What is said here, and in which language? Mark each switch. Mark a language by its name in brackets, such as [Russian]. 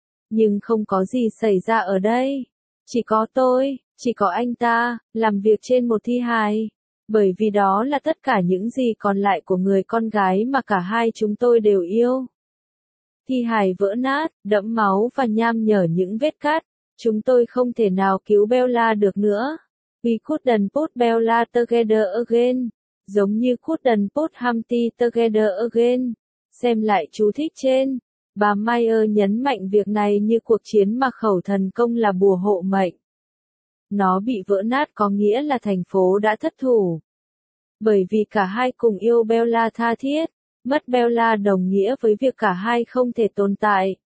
[Vietnamese] Nhưng không có gì xảy ra ở đây. Chỉ có tôi, chỉ có anh ta, làm việc trên một thi hài. Bởi vì đó là tất cả những gì còn lại của người con gái mà cả hai chúng tôi đều yêu. Thi hài vỡ nát, đẫm máu và nham nhở những vết cắt. Chúng tôi không thể nào cứu Bella được nữa. [English] We couldn't put Bella together again. [Vietnamese] Giống như [English] couldn't put Humpty together again. [Vietnamese] Xem lại chú thích trên. Bà Meyer nhấn mạnh việc này như cuộc chiến mà khẩu thần công là bùa hộ mệnh. Nó bị vỡ nát có nghĩa là thành phố đã thất thủ. Bởi vì cả hai cùng yêu Bella tha thiết, mất Bella đồng nghĩa với việc cả hai không thể tồn tại.